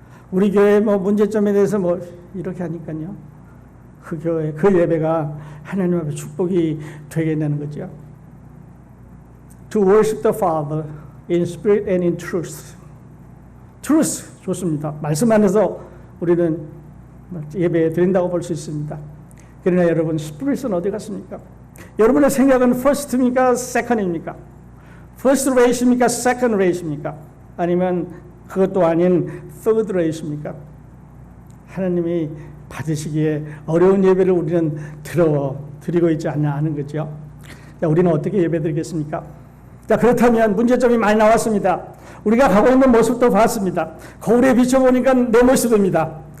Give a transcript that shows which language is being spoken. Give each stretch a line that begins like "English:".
Korean: 우리 교회 문제점에 대해서 이렇게 하니까요. 그 교회, 그 예배가 하나님 앞에 축복이 되게 되는 거죠.
English: To worship the Father in spirit and in truth. truth
Korean: 좋습니다. 말씀 안에서 우리는 예배 드린다고 볼 수 있습니다. 그러나 여러분, spirit은 어디 갔습니까? 여러분의 생각은 first입니까? second입니까?
English: first rate
Korean: 입니까?
English: second rate
Korean: 입니까? 아니면 그것도 아닌 third rate입니까? 하나님이 받으시기에 어려운 예배를 우리는 드리고 있지 않냐 하는 거죠. 자, 우리는 어떻게 예배 드리겠습니까? 자, 그렇다면 문제점이 많이 나왔습니다. 우리가 가고 있는 모습도 봤습니다. 거울에 비춰보니까 내 모습입니다.